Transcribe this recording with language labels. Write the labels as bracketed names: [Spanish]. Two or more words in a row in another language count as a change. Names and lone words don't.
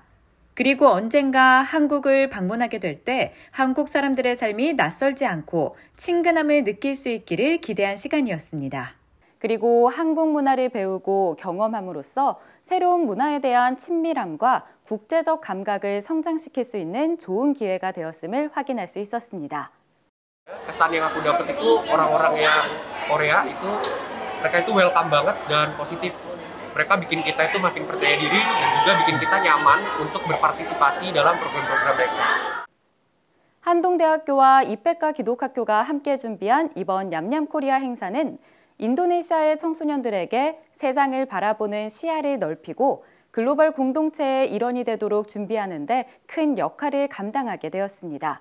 [Korean] 그리고 언젠가 한국을 방문하게 될 때 한국 사람들의 삶이 낯설지 않고 친근함을 느낄 수 있기를 기대한 시간이었습니다. 그리고 한국 문화를 배우고 경험함으로써 새로운 문화에 대한 친밀함과 국제적 감각을 성장시킬 수 있는 좋은 기회가 되었음을 확인할 수 있었습니다. [Indonesian] Kesan yang aku dapat itu orang-orang yang Korea itu mereka itu welcome banget dan positif. Mereka bikin kita itu makin percaya diri dan juga bikin kita nyaman untuk berpartisipasi dalam program-program mereka. [Korean] 한동대학교와 이페카 기독학교가 함께 준비한 이번 냠냠코리아 행사는 인도네시아의 청소년들에게 세상을 바라보는 시야를 넓히고 글로벌 공동체의 일원이 되도록 준비하는 데 큰 역할을 감당하게 되었습니다.